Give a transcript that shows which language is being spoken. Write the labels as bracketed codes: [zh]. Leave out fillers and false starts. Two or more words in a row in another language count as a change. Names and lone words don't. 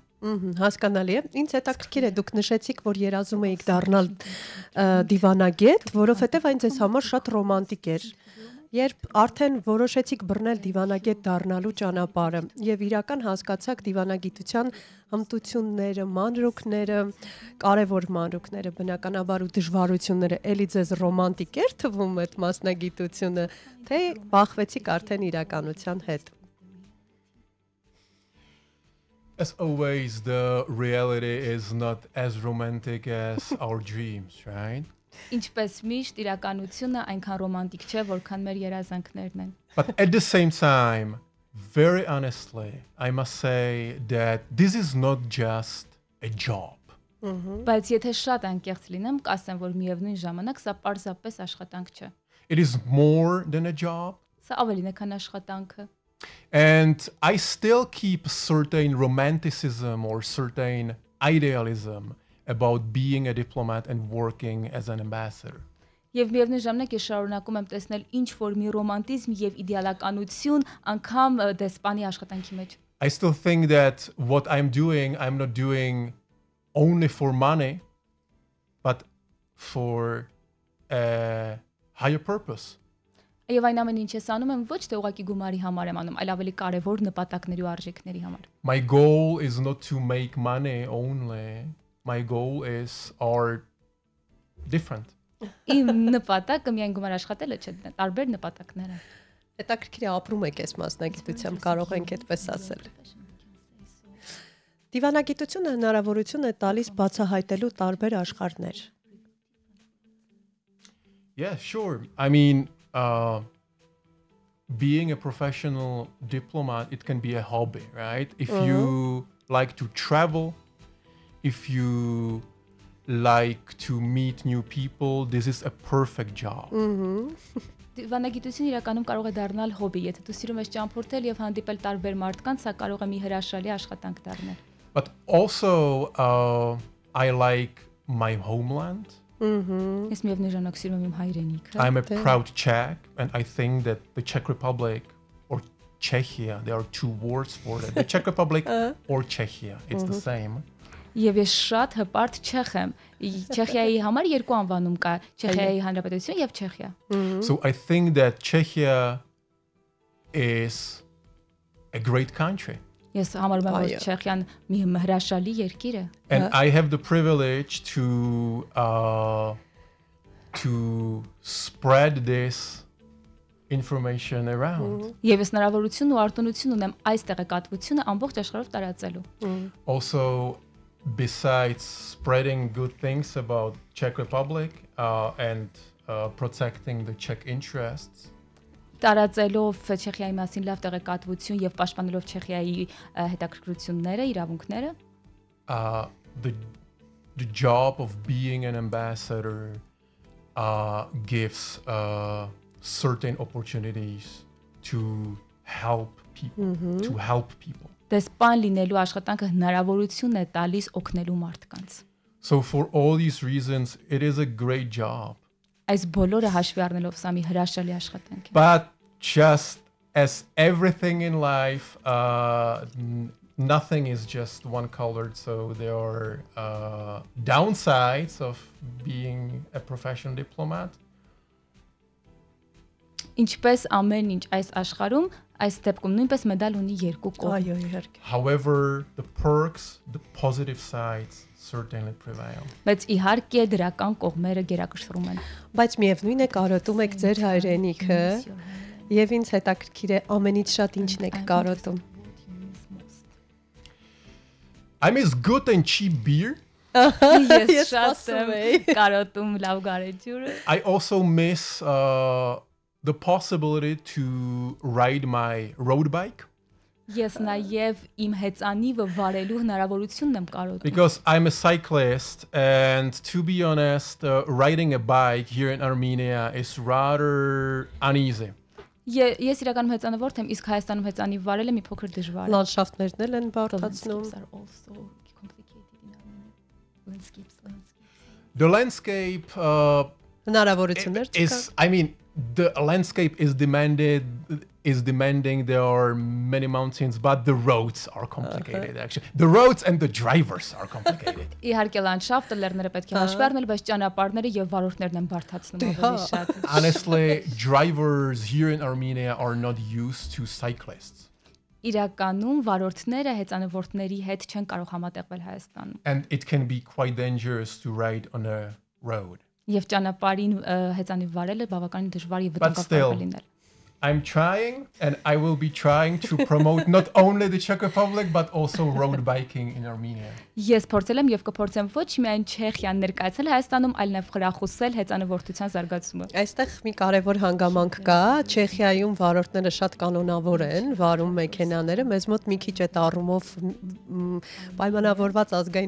[hy] Հասկանալի է։ Ինձ հետաքրքիր է, դուք նշեցիք, որ երազում եք դառնալ դիվանագետ, որովհետեւ այն ձեզ համար շատ ռոմանտիկ էր։ Երբ արդեն որոշեցիք բռնել դիվանագետ դառնալու ճանապարհը եւ իրական հասկացաք դիվանագիտության հմտությունները, մանրուքները, կարևոր մանրուքները, բնականաբար ու դժվարությունները, էլի ձեզ ռոմանտիկ էր թվում այդ մասնագիտությունը, թե բախվեցիք արդեն իրականության հետ։ [en] As always, the reality is not as romantic as our dreams, right? [hy] Ինչպես միշտ իրականությունը այնքան ռոմանտիկ չէ, որքան մեր երազանքներն են։ [en] But at the same time, very honestly, I must say that this is not just a job. [hy] Բայց եթե շատ անկեղծ լինեմ, կասեմ, որ միևնույն ժամանակ սա պարզապես աշխատանք չէ։ [en] It is more than a job. [hy] Սա ավելին է, քան աշխատանքը։ [en] And I still keep certain romanticism or certain idealism about being a diplomat and working as an ambassador. [hy] Եվ միևնույն ժամանակ ես շարունակում եմ տեսնել ինչ որ մի ռոմանտիզմ եւ իդեալականություն անգամ դեսպանի աշխատանքի մեջ։ [en] I still think that what I'm not doing only for money, but for a higher purpose. [hy] Եվ այն ամեն ինչ ես անում եմ ոչ թե ուղղակի գումարի համար եմ անում, այլ ավելի կարևոր նպատակների ու արժեքների համար։ [en] My goal is not to make money only. My goal are different. [hy] Իմ նպատակը միայն գումար աշխատելը չէ, տարբեր նպատակներ են։ Հետաքրքիր է ապրում եք այս մասնագիտությամբ, կարող ենք այդպես ասել։ Դիվանագիտությունը հնարավորություն է տալիս բացահայտելու տարբեր աշխարհներ։ [en] Yeah, sure. I mean, being a professional diplomat, it can be a hobby, right? If you like to travel, if you like to meet new people, this is a perfect job. [hy] Դիվանագիտությունը իրականում կարող է դառնալ հոբի, եթե դու սիրում ես ճամփորդել եւ հանդիպել տարբեր մարդկանց, սա կարող է մի հրաշալի աշխատանք դառնալ։ [en] But also, I like my homeland. [hy] Ես միևնույն ժամանակ սիրում եմ իմ հայրենիքը։ [en] I'm a proud Czech, and I think that the Czech Republic or Czechia, there are two words for it. The Czech Republic or Czechia, it's the same. [hy] Եվ ես շատ հպարտ չեխ եմ։ Չեխիայի համար երկու անվանում կա՝ Չեխիայի Հանրապետություն եւ Չեխիա։ [en] So I think that Czechia is a great country. [hy] Ես համարում եմ, որ Չեխիան մի հրաշալի երկիր է։ [en] And I have the privilege to spread this information around. [hy] Եվ ես հնարավորություն ու արտոնություն ունեմ այս տեղեկատվությունը ամբողջ աշխարհով տարածելու։ [en] Also, besides spreading good things about Czech Republic and protecting the Czech interests, [hy] տարածելով Չեխիայի մասին լավ տեղեկատվություն եւ պաշտպանելով Չեխիայի հետաքրքրությունները, իրավունքները, [en] the job of being an ambassador gives certain opportunities to help people. [hy] Դեսպան լինելու աշխատանքը հնարավորություն է տալիս օգնելու մարդկանց։ [en] So for all these reasons, it is a great job. [hy] Այս բոլորը հաշվի առնելով սա մի հրաշալի աշխատանք է։ [en] But just as everything in life, nothing is just one colored. So there are downsides of being a professional diplomat. [hy] Ինչպես ամեն ինչ այս աշխարհում, այս դեպքում նույնպես մեդալ ունի երկու կողմ։ Այո, իհարկե։ [en] However, the perks, the positive sides certainly prevail. [hy] Բայց իհարկե դրական կողմերը գերակշռում են։ Բայց միևնույն է կարոտում եք ձեր հայրենիքը եւ ինձ հետաքրքիր է ամենից շատ ինչն եք կարոտում։ [en] I miss good and cheap beer. [hy] Ես շատ եմ կարոտում լավ գարեջուրը։ [en] I also miss the possibility to ride my road bike. [hy] Ես նաև իմ հեծանիվը վարելու հնարավորությունն եմ կարոտում։ [en] Because I'm a cyclist, and to be honest, riding a bike here in Armenia is rather uneasy. [hy] Ես իրականում հեծանվորդ եմ, իսկ Հայաստանում հեծանիվ վարելը մի փոքր դժվար է։ Լանդշաֆտներն էլ են բարդացնում։ [en] The landscape [hy] Հնարավորություններ [en] is, I mean, the landscape is demanding. There are many mountains, but the roads are complicated. Actually, the roads and the drivers are complicated. [hy] Իհարկե լանդշաֆտը լեռները պետք է հաշվի առնել, բայց ճանապարհները եւ վարորդներն են բարդացնում ավելի շատ։ [en] Honestly, drivers here in Armenia are not used to cyclists. [hy] Իրականում վարորդները հեծանվորդների հետ չեն կարող համատեղվել Հայաստանում։ [en] And it can be quite dangerous to ride on a road. [hy] Եվ ճանապարհին հեծանիվ վարելը բավականին դժվար եւ վտանգավոր է լինել։ [en] I'm trying, and I will be trying to promote not only the Czech Republic, but also road biking in Armenia. [hy] Ես փորձել եմ եւ կփորձեմ ոչ միայն Չեխիան ներկայացել Հայաստանում, այլ նաեւ խրախուսել հեծանվորդության զարգացումը։ Այստեղ մի կարևոր հանգամանք կա, Չեխիայում վարորդները շատ կանոնավոր են, վարում մեքենաները, մեզ մոտ մի քիչ այդ առումով պայմանավորված ազգային